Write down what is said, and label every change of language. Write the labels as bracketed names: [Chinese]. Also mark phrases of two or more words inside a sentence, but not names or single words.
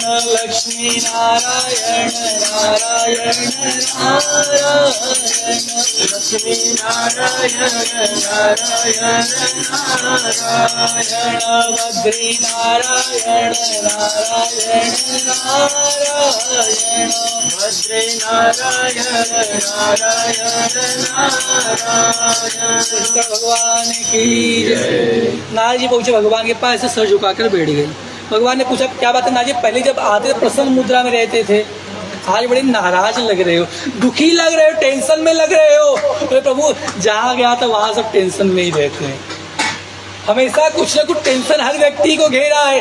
[Hindi] लक्ष्मी नारायण नारायण नारायण लक्ष्मी नारायण नारायण नारायण बद्री नारायण नारायण नारायण बद्री नारायण नारायण नारायण भगवान की। नारद जी पहुंचे भगवान के पास, से सर झुकाकर बैठ गए। भगवान ने पूछा क्या बात है नारद जी, पहले जब आते प्रसन्न मुद्रा में रहते थे, आज बड़े नाराज लग रहे हो, दुखी लग रहे हो, टेंशन में लग रहे हो। तो प्रभु जहाँ गया था वहाँ सब टेंशन में ही रहते हैं, हमेशा कुछ ना कुछ टेंशन हर व्यक्ति को घेरा है।